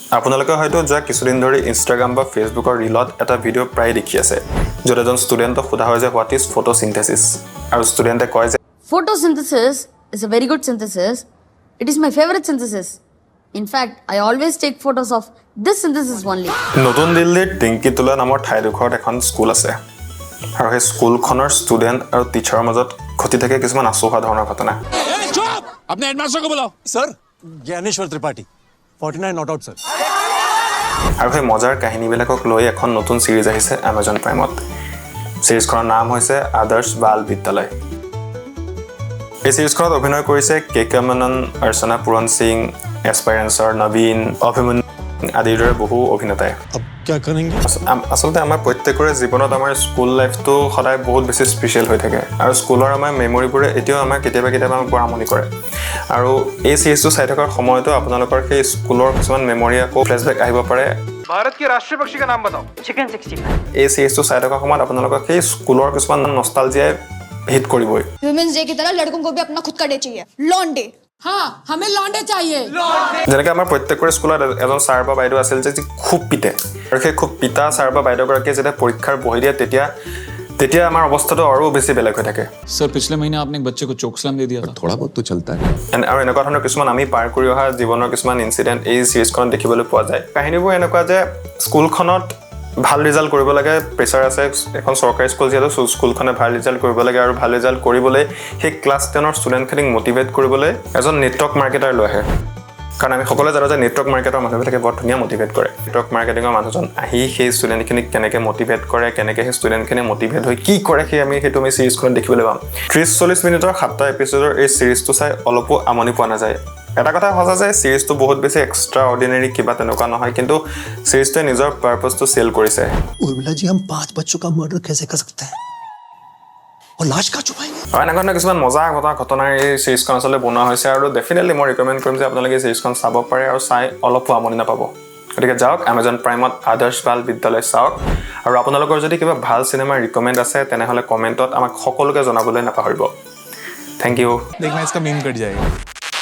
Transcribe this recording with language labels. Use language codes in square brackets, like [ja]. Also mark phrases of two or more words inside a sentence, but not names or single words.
[as] আপোনালোকে হয়তো যোৱা কিছুদিন ধৰি ইনষ্টাগ্ৰাম বা ফেচবুকৰ ৰিলত এটা ভিডিঅ' প্ৰায় দেখি আছে য'ত এজন ষ্টুডেণ্টক সোধা হয় যে [en] what is photosynthesis [as] আৰু ষ্টুডেণ্টে কয় যে [en] Photosynthesis is a very good synthesis. It is my favorite synthesis. In fact, I always take photos of this synthesis only. [as] নতুন দিল্লীৰ টিংকিটোলা নামৰ ঠাইডোখৰত এখন স্কুল আছে আৰু সেই স্কুলখনৰ ষ্টুডেণ্ট আৰু টিচাৰৰ মাজত ঘটি থাকে কিছুমান আচহুৱা ধৰণৰ ঘটনা [hi] अपने हेडमास्टर को बुलाओ सर ज्ञानेश्वर त्रिपाठी 49 [en] not out [hi] सर [as] আৰু সেই মজাৰ কাহিনীবিলাকক লৈ এখন নতুন ছিৰিজ আহিছে Amazon প্ৰাইমত ছিৰিজখনৰ নাম হৈছে আদৰ্শ বাল বিদ্যালয় এই ছিৰিজখনত অভিনয় কৰিছে কে মেনন অৰ্চনা পুৰণ সিং এছপাইৰেন্সৰ নবীন অভিমন্যু আদিৰ দৰে বহু অভিনেতাই [hi] अब क्या करेंगे [as] আচলতে আমাৰ প্ৰত্যেকৰে জীৱনত আমাৰ [en] school life [as] সদায় বহুত বেছি স্পেচিয়েল হৈ থাকে আৰু স্কুলৰ আমাৰ মেমৰিবোৰে এতিয়াও আমাক কেতিয়াবা আমাক বৰ আমনি কৰে আৰু এই ছিৰিজটো চাই থকাৰ সময়তো আপোনালোকৰ সেই স্কুলৰ কিছুমান মেমৰি আকৌ ফ্লেশবেক আহিব পাৰে [hi] भारत के राष्ट्रीय पक्षी का नाम बताओ [en] Chicken 65. [as] এই ছিৰিজটো চাই থকাৰ সময়ত আপোনালোকৰ সেই স্কুলৰ কিছুমান নষ্টালজিয়াই হিট কৰিবই [en] women's day [hi] की तरह लड़कों को भी अपना खुद का डे चाहिए लॉन डे हाँ हमें लौंडे चाहिए [as] যেনেকৈ আমাৰ প্ৰত্যেকৰে স্কুলত এজন ছাৰ বা বাইদেউ আছিল যে খুব পিতে আৰু সেই খুব পিতা ছাৰ বা বাইদেউগৰাকীয়ে যেতিয়া পৰীক্ষাৰ বহি দিয়ে তেতিয়া আমাৰ অৱস্থাটো আৰু বেছি বেলেগ হৈ থাকে [hi] सर पिछले महीने आपने एक बच्चे को [en] choke slam [hi] दे दिया था थोड़ा बहुत तो चलता है [as] আৰু এনেকুৱা ধৰণৰ কিছুমান আমি পাৰ কৰি অহা জীৱনৰ কিছুমান ইনচিডেণ্ট এই ছিৰিজখনত দেখিবলৈ পোৱা যায় কাহিনীবোৰ এনেকুৱা যে স্কুলখনত ভাল ৰিজাল্ট কৰিব লাগে প্ৰেছাৰ আছে এখন চৰকাৰী স্কুল যিহেতু স্কুলখনে ভাল ৰিজাল্ট কৰিব লাগে আৰু ভাল ৰিজাল্ট কৰিবলৈ সেই ক্লাছ 10ৰ ষ্টুডেণ্টখিনিক মটিভেট কৰিবলৈ এজন [en] network marketer [as] লৈ আহে কাৰণ আমি সকলোৱে জানো যে [en] network market [as] মানুহবিলাকে বৰ ধুনীয়া মটিভেট কৰে [en] network marketing [as] মানুহজন আহি সেই ষ্টুডেণ্টখিনিক কেনেকৈ মটিভেট কৰে কেনেকৈ সেই ষ্টুডেণ্টখিনি মটিভেট হৈ কি কৰে সেইটো আমি ছিৰিজখনত দেখিবলৈ পাম 30-40 মিনিটৰ 7টা এপিছ'ডৰ এই ছিৰিজটো চাই অলপো আমনি পোৱা নাযায় এটা কথা সঁচা যে ছিৰিজটো বহুত বেছি [en] extra ordinary [as] কিবা তেনেকুৱা নহয় কিন্তু ছিৰিজটোৱে নিজৰ পাৰপাছটো চেল কৰিছে [hi] उर्मिला जी हम 5 बच्चों का मर्डर कैसे कर सकते हैं और लाश कहाँ छुपाएंगे [as] আৰু এনেকুৱা ধৰণৰ কিছুমান মজা ঘটনাৰ এই ছিৰিজখন আচলতে বনোৱা হৈছে আৰু ডেফিনেটলি মই ৰিকমেণ্ড কৰিম যে আপোনালোকে এই ছিৰিজখন চাব পাৰে আৰু চাই অলপো আমনি নাপাব গতিকে যাওক Amazon প্ৰাইমত আদৰ্শ বাল বিদ্যালয় চাওক আৰু আপোনালোকৰ যদি কিবা ভাল চিনেমা ৰিকমেণ্ড আছে তেনেহ'লে কমেণ্টত আমাক সকলোকে জনাবলৈ নাপাহৰিব [en] thank you [hi] देखना इसका मीम कट जाएगा